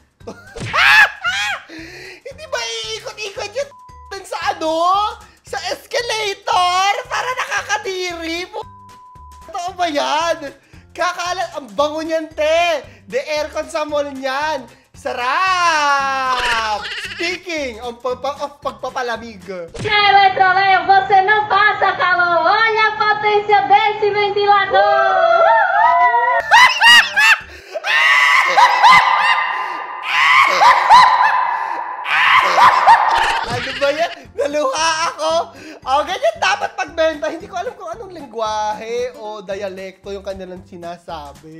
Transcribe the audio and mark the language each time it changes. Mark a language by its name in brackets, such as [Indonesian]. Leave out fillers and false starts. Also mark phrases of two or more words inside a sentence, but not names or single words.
[Filipino] Hindi ba iikot-ikot yun sa ano? Sa escalator? Para nakakadiri. Totoo ba yan? Kakalat. Ang bango niyan, te. [English] The aircon [Filipino] sa mall niyan. Sarap! [English] Speaking of [Filipino] pagpapalamig. [Portuguese] Eletroleio, você não passa calor. Olha a potência desse ventilador. [Filipino] Ano ba yan? Naluha ako. Ganyan dapat pagbenta. Hindi ko alam kung anong lengguwahe o dialekto yung kanilang sinasabi.